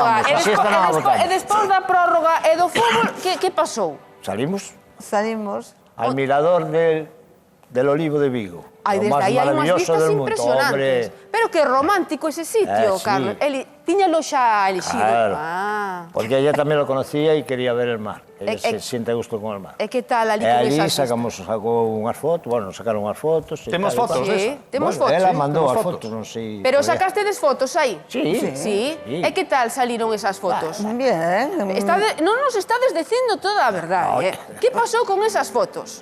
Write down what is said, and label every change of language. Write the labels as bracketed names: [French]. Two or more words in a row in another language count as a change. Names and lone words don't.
[Galician] botamos, a siesta non a botamos. e despois da prórroga e do fútbol, que pasou? [Spanish] Salimos Salimos. al mirador del Olivo de Vigo. Ai, Lo desde más [Galician] aí hai unhas [Spanish] maravilloso [Galician] vistas [Spanish] del mundo. [Galician] impresionantes. [Spanish] Hombre, Pero que romántico ese sitio, sí. [Galician] Carlos. Tíñalo xa elixido. [Spanish] Claro. Ah. Porque ella también lo conocía y quería ver el mar. Ella se siente a gusto con el mar. [Galician] E que tal ali E con ali esas sacou unhas fotos, bueno, sacaron unhas fotos. e Temos tal, e fotos cual. desa? Temos Bueno, fotos. ela mandou temos as fotos. fotos, non sei... Pero por qué. sacastedes fotos aí? Sí. Sí? Sí. E que tal salieron esas fotos? [Spanish] Bien. [Galician] Non nos estades dicindo toda a verdade, Que pasou con esas fotos?